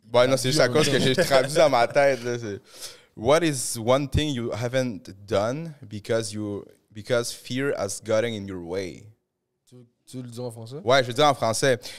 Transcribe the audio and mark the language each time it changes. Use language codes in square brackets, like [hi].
[fr] Bon, non, c'est juste à cause que j'ai traduit dans ma tête. [en] Là, what is one thing you haven't done because fear has gotten in your way? [fr] Tu veux le dire en français? Ouais, je veux dire en français.